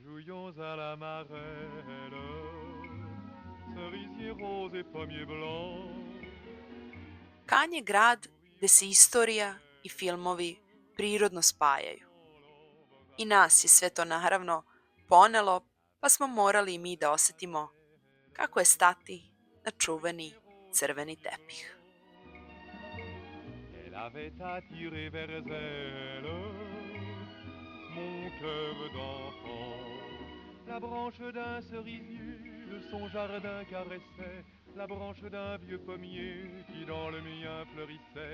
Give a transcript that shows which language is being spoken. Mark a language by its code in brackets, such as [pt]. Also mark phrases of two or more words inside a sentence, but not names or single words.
[sr] Cannes je grad gde se istorija i filmovi prirodno spajaju. I nas je sve to naravno ponelo, pa smo morali i mi da osetimo kako je stati na čuveni crveni tepih. [fr] Elle avait attiré vers elle mon cœur d'enfant. La branche d'un cerisier de son jardin caressait la branche d'un vieux pommier qui dans le mien fleurissait.